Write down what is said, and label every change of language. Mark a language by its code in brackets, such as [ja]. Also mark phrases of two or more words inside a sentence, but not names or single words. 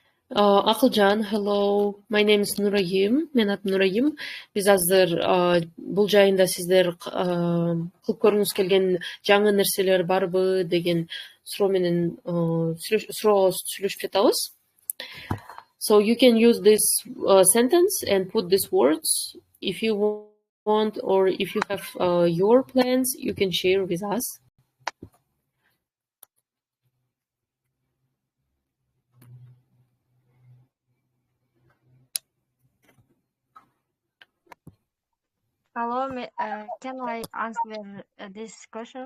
[en] Акылжан, hello. My name is Нурайым. [ky] Мен атым Нурайым. Биз азыр бул жайында сиздер кылып көргүңүз келген жаңы нерселер барбы деген суроо менен сүйлөшүп жатабыз. [en] So you can use this sentence and put these words if you want, or if you have your plans, you can share with us. Hello, can I answer this question?